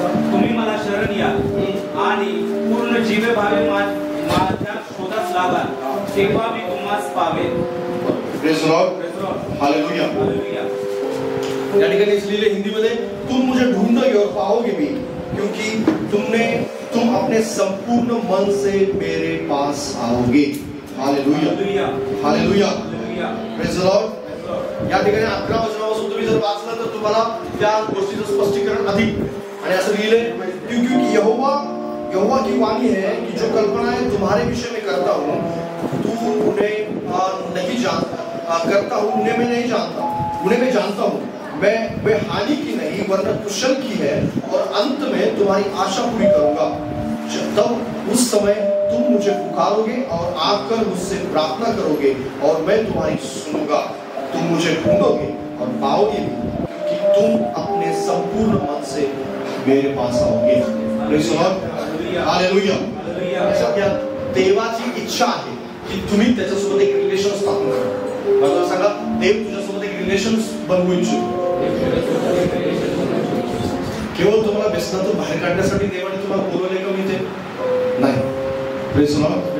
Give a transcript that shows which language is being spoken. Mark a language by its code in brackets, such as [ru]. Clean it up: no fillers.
[mr] तुम्ही मला शरण या आणि पूर्ण जीवे भावे माझ्या शोधास लागाल, तेव्हा मी तुम्हास पावेन. [en] Praise the Lord. Hallelujah. [mr] या ठिकाणी लिहिले हिंदी मध्ये, [hi] तुम मुझे ढूंढोगे और पाओगे भी, क्योंकि तुम अपने संपूर्ण मन से मेरे पास आओगे. [en] Hallelujah. Hallelujah. Praise the Lord. [mr] या ठिकाणी 11 वचनापासून तुम्ही जर वाचलं तर तुम्हाला त्या गोष्टीचं स्पष्टीकरण अधिक आणि असं लिहिलंय, [hi] क्योंकि यहोवा की वाणी है कि जो कल्पनाएं तुम्हारे विषय में करता हूँ तू उन्हें नहीं जानता, करता हूँ उन्हें मैं नहीं जानता, उन्हें मैं जानता हूँ. मैं हानि की नहीं वरना कुशल की है, और अंत में तुम्हारी आशा पूरी करूंगा. तब उस समय तुम मुझे पुकारोगे और आकर मुझसे प्रार्थना करोगे और मैं तुम्हारी सुनूंगा. तुम मुझे ढूंढोगे और पाओगे भी, क्योंकि तुम अपने संपूर्ण मन से मेरे पास आओगे. [en] Praise the Lord. Hallelujah. [mr] अशा त्या देवाची इच्छा आहे की तुम्ही त्याच्यासोबत एक रिलेशन स्थापन करा. मला सांगा, देव तुझ्यासोबत एक रिलेशन बनवू इच्छितो. केवळ तुम्हाला व्यसनातून बाहेर काढण्यासाठी देवाने तुम्हाला बोलवले का? मी ते नाही. [en] Praise the lord.